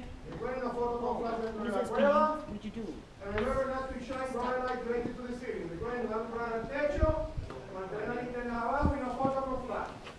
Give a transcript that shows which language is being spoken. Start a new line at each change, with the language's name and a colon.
Spanish: Recuerden la foto con flash dentro de la cueva.
English: What'd you do? And remember not to shine bright light directly to the ceiling.
Spanish: Recuerden lámpara al techo, mantener la linterna abajo y una foto con flash.